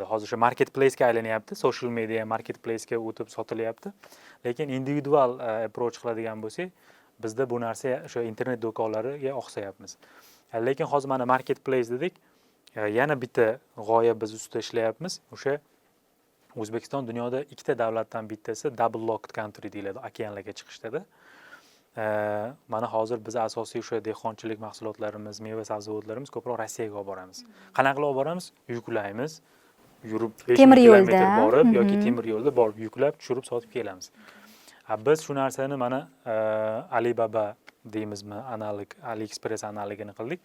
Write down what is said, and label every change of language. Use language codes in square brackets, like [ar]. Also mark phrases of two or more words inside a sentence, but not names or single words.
[uz] Hozir o'sha marketplace ga aylanyapti, [en] social media marketplace [uz] ga o'tib sotilyapti. Lekin [en] individual approach [uz] qiladigan bo'lsak, bizda bu narsa o'sha internet do'konlariga oqsayapmiz. Lekin hozir mana marketplace dedik, yana bitta g'oya biz ustida ishlayapmiz. O'sha O'zbekiston dunyoda ikkita davlatdan bittasi [en] double locked country [uz] deyiladi, okeanlarga chiqishda. Mana hozir biz asosiy o'sha dehqonchilik mahsulotlarimiz, meva sabzavotlarimiz ko'proq Rossiyaga olib boramiz. Qanaqa qilib olib boramiz? Yuklaymiz, yurib 5 kilometr borib yoki temir yo'lda borib yuklab, tushirib sotib kelamiz. Biz shu narsani mana Alibaba deymizmi, analog, AliExpress analogini qildik.